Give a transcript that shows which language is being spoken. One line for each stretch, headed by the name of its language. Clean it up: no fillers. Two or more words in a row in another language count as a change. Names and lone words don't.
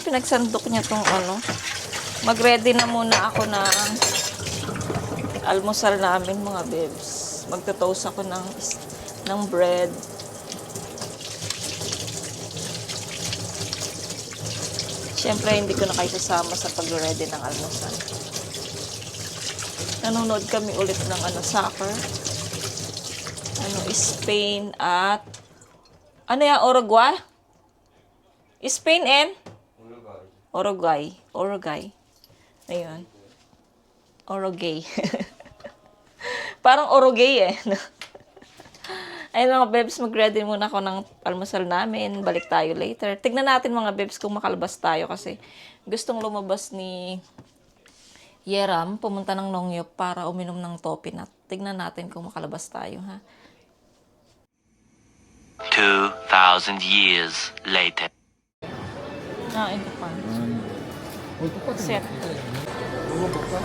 Filipino: Pinagsandok niya tong Mag-ready na muna ako ng almusal namin, mga bebs. Magto-toast ako ng bread. Siyempre, hindi ko na kayo sasama sa pag-ready ng almusal. Nanonood kami ulit ng soccer. Spain at Uruguay? Spain and? Uruguay. Ayun. Uruguay. Parang Uruguay eh. Ayun mga bebs, mag-ready muna ako ng almusal namin. Balik tayo later. Tignan natin mga bebs kung makalabas tayo kasi gustong lumabas ni Yeram, pumunta ng Nongyop para uminom ng Topinat. Tignan natin kung makalabas tayo, ha?
English: 2,000 years later.
Filipino: Ito pa.
Korean: 똑같은 Set. 먹어볼까?